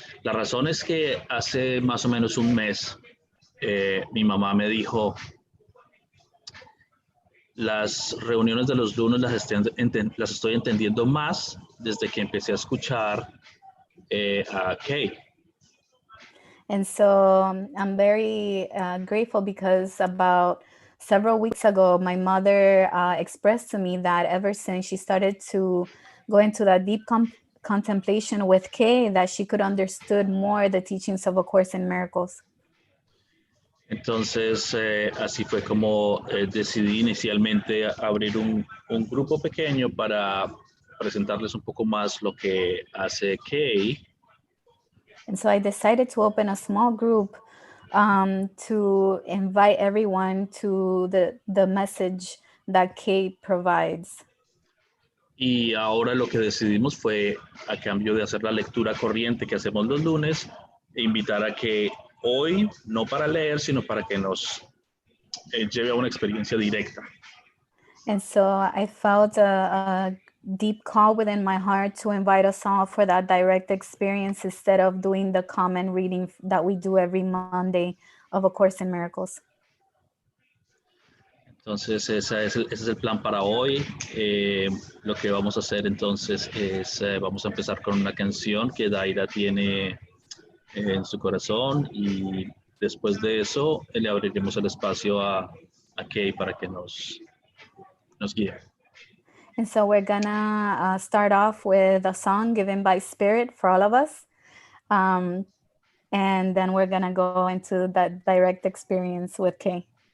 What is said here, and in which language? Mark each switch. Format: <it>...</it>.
<es>La razón es que hace más o menos un mes mi mamá me dijo: las reuniones de los lunes las estoy entendiendo más desde que empecé a escuchar a Cay.</es> <en>And so I'm very grateful because about several weeks ago, my mother expressed to me that ever since she started to go into that deep contemplation with Cay, that she could understood more the teachings of A Course in Miracles.</en> <es>Entonces, así fue como decidí inicialmente abrir un grupo pequeño para presentarles un poco más lo que hace Cay.</es> <en>And so I decided to open a small group to invite everyone to the message that Cay provides.</en> <es>Y ahora lo que decidimos fue, a cambio de hacer la lectura corriente que hacemos los lunes, invitar a que hoy, no para leer, sino para que nos lleve a una experiencia directa.</es> <en>And so I felt a deep call within my heart to invite us all for that direct experience instead of doing the common reading that we do every Monday of A Course in Miracles.</en> <es>Entonces, ese es el plan para hoy. Lo que vamos a hacer entonces es, vamos a empezar con una canción que Daira tiene en su corazón, y después de eso le abriremos el espacio a Cay para que nos guíe.</es> <en>And so we're gonna start off with a song given by Spirit for all of us. And then we're gonna go into that direct experience with Cay.</en>